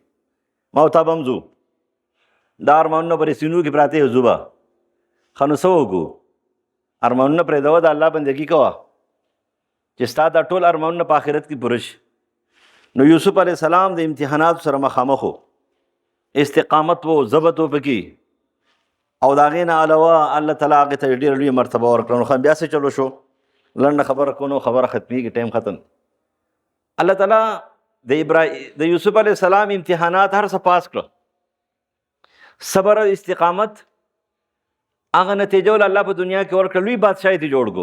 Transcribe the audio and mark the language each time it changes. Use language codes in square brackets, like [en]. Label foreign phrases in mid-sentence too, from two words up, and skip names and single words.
[ps] ما ورته به هم ځو دا ارمانونه په سینو کې پراته یو ځو به ښه نو څه وکړو، ارمانونه پرېږدوه د الله بندګي کوه چې ستا دا ټول ارمانونه په آخرت کې پوره شي. نو یوسف علیه السلام د امتحاناتو سره مخامخ و، استقامت و ضبط و پکې، او د هغې نه علاوه الله تعالی هغې ته ډېره لویه مرتبه ورکړه. نو بیا څه چلو شو، لنډه خبره کو نو خبره ختمېږي، ټایم ختم. الله تعالی د یوسف علیه السلام امتحانات هر څه پاس کړه، صبر او استقامت هغه نتیجه ول الله په دنیا کې ورکړه، لوی بادشاهي ته جوړ کو.